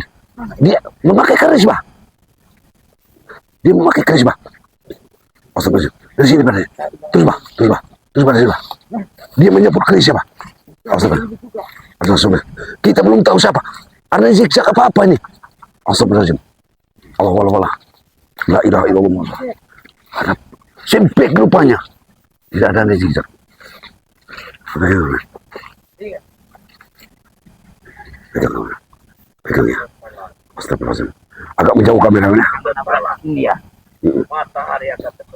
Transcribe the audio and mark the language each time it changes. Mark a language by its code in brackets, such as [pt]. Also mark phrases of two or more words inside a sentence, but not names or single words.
[id] Dia memakai keris, bah. Dia memakai keris, bah. Astagfirullahaladzim. Dari sini, bah. Terus, bah. Terus, bah. Terus, bah. Dari sini, bah. Dia menyebut kerisnya, bah. Astagfirullahaladzim. Kita belum tahu siapa. Arnen zigzag apa-apa ini. Astagfirullahaladzim. Allah. [ar] لا إله إلا الله. [id] Ada sempit rupanya. Tidak ada zigzag. Pegang kamera. Pegang ya. Astagfirullahaladzim. Agak menjauh kameranya. Iya. Mm-mm. Matahari akan terbenam.